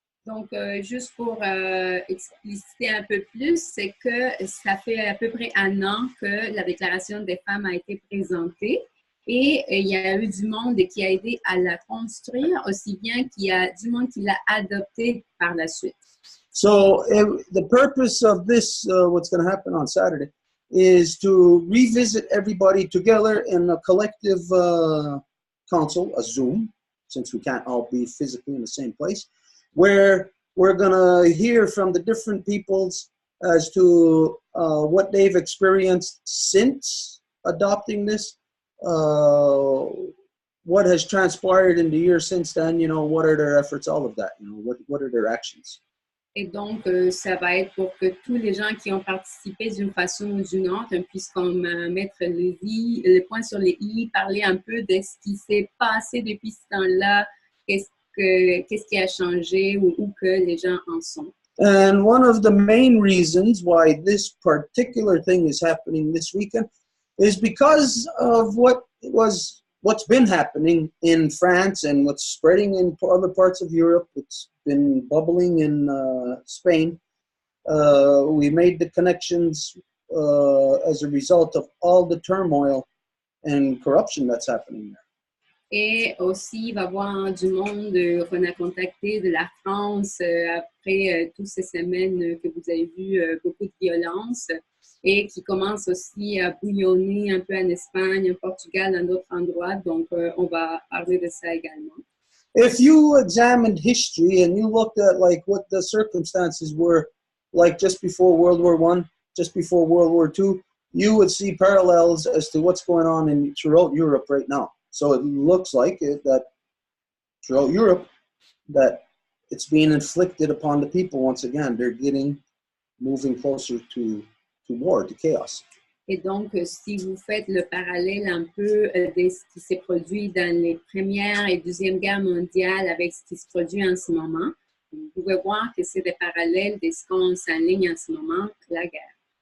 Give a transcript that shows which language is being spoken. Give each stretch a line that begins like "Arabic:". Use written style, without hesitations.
French: Donc, juste pour expliciter un peu plus, c'est que ça fait à peu près 1 an que la Déclaration des femmes a été présentée et il y a eu du monde qui a aidé à la construire, aussi bien qu'il y a du monde qui l'a adoptée par la suite.
English: So the purpose of this, what's going to happen on Saturday, is to revisit everybody together in a collective council, a Zoom, since we can't all be physically in the same place, where we're going to hear from the different peoples as to what they've experienced since adopting this, what has transpired in the year since then, what are their efforts, all of that, what are their actions.
French: Et donc, ça va être pour que tous les gens qui ont participé d'une façon ou d'une autre puissent comme mettre les points sur les i, parler un peu de ce qui s'est passé depuis ce temps-là, qu'est-ce qui a changé ou où que les gens en sont.
English: And one of the main reasons why this particular thing is happening this weekend is because of what's been happening in France and what's spreading in other parts of Europe. It's been bubbling in Spain. We made the connections as a result of all the turmoil and corruption that's happening there.
French: Et aussi, il va y avoir du monde qu'on a contacté de la France après toutes ces semaines que vous avez vu beaucoup de violence et qui commence aussi à bouillonner un peu en Espagne, en Portugal, dans d'autres endroits. Donc, on va parler de ça également.
English: If you examined history and you looked at like what the circumstances were like just before World War I, just before World War II, you would see parallels as to what's going on throughout Europe right now. So it looks like that throughout Europe that it's being inflicted upon the people once again. They're moving closer to war, to chaos.
French: Et donc, si vous faites le parallèle un peu de ce qui s'est produit dans les Premières et Deuxième Guerres mondiales avec ce qui se produit en ce moment, vous pouvez voir que c'est des parallèles de ce qu'on s'enligne en ce moment, la guerre.